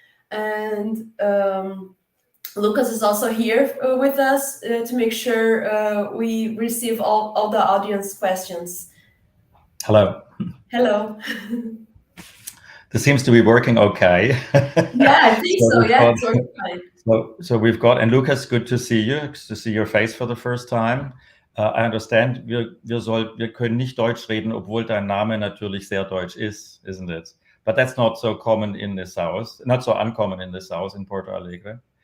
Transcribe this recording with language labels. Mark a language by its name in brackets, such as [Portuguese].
[English] And Lucas is also here with us to make sure we receive all the audience questions. Hello. Hello. This seems to be working okay. Yeah, I think so. Yeah, it's working fine. So we've got, and Lucas, good to see you, to see your face for the first time. I understand, [German] wir können nicht Deutsch reden, obwohl dein Name natürlich sehr deutsch ist, [English] isn't it? But that's not so common in this house, not so uncommon in this house in Porto Alegre.